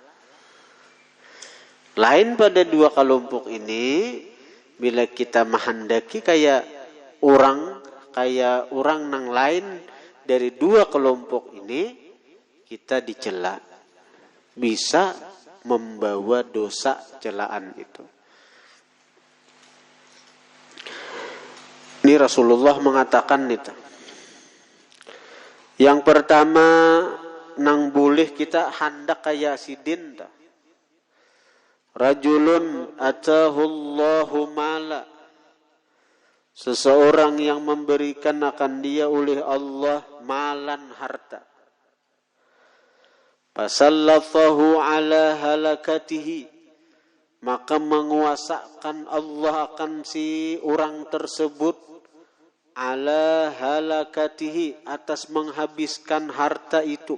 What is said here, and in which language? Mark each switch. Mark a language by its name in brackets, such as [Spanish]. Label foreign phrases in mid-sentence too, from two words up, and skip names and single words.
[Indonesian] Lain pada dua kelompok ini, bila kita menghendaki kayak orang nang lain dari dua kelompok ini, kita dicela, bisa membawa dosa celaan itu. Ini Rasulullah mengatakan itu. [Banjar] Yang pertama nang boleh kita hendak kayak sidin ta. [Arabic] Rajulun atahullahu mala. [Indonesian] Seseorang yang memberikan akan dia oleh Allah malan harta. [Arabic] Fasallafahu ala halakatihi. [Indonesian] Maka menguasakan Allah akan si orang tersebut [Arabic] ala halakatihi, [Indonesian] atas menghabiskan harta itu.